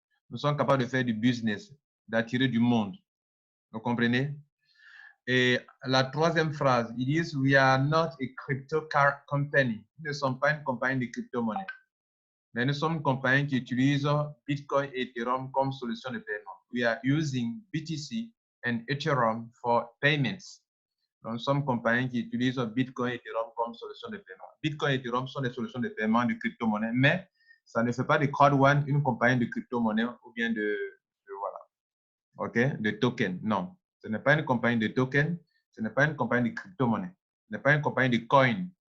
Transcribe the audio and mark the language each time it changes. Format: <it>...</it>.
<fr>Nous sommes capables de faire du business, d'attirer du monde. Vous comprenez? Et la troisième phrase, ils disent,</fr> <en>we are not a crypto company.</en> <fr>Nous ne sommes pas une compagnie de crypto-monnaie. Mais nous sommes une compagnie qui utilise Bitcoin et Ethereum comme solution de paiement.</fr> <en>We are using BTC and Ethereum for payments.</en> <fr>Donc, nous sommes une compagnie qui utilise Bitcoin et Ethereum comme solution de paiement. Bitcoin et Ethereum sont des solutions de paiement de crypto-monnaie, mais ça ne fait pas de Crowd1 une compagnie de crypto-monnaie ou bien voilà, OK, de token. Non, ce n'est pas une compagnie de token, ce n'est pas une compagnie de crypto-monnaie, ce n'est pas une compagnie de coin.</fr>